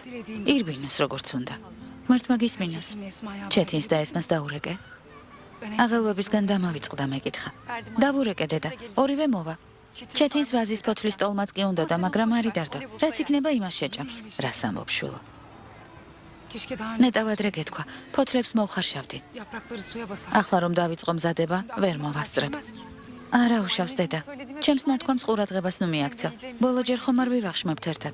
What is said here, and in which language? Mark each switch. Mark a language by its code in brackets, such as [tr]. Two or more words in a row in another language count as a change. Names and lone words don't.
[ka] ირბინოს როგორც უნდა. ღმერთმა გისმინოს. ჩეთინს და ესმას დაურეკე. აღელვებისგან დამავიწყდა მეკითხა. დავურეკე დედა, ორივე მოვა. ჩეთინს ვაზის ფოთლის ტოლმაც კი უნდოდა, მაგრამ არ იდარდო. რაც იქნება იმას შეჭამს. რას ამბობ შვილო? [tr] Keşke daha önce [ka] ნეტავადრე გეთქვა, ფოთლებს მოვხარშავდი. [tr] yaprakları suya basar. [ka] ახლა რომ დავიწყო მზადება, ვერ მოვასწრებ. [tr] Düşmez ki. [ka] არა უშავს დედა. ჩემს ნათქვამს ყურადღებას ნუ მიაქცა. ბოლოჯერ ხომ არ ვივახშმებთ ერთად.